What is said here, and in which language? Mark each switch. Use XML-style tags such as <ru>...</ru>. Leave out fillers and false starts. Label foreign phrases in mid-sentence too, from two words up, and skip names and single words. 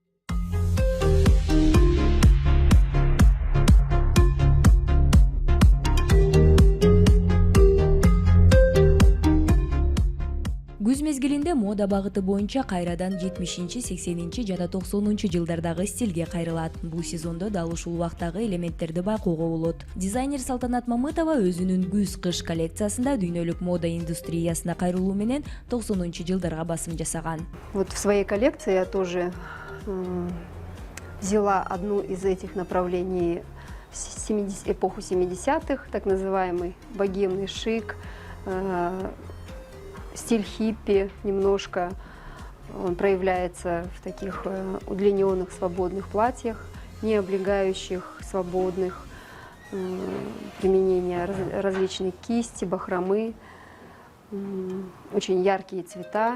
<ky>Күз мезгилинде мода багыты боюнча кайрадан 70-80 жана 90 жылдардагы стилге кайрылат. Бул сезондо дал ушул убактагы элементтерди байкоого болот. Дизайнер Салтанат Мамытова өзүнүн күз-кыш коллекциясында дүйнөлүк мода индустриясына кайрылуу менен 90 жылдарга басым жасаган.</ky> <ru>Вот в своей коллекции я тоже взяла одну из этих направлений эпоху 70-х, так называемый богемный шик, стиль хиппи немножко, он проявляется в таких удлиненных свободных платьях, не облегающих, свободных, применение различных кисти, бахромы, очень яркие цвета.</ru>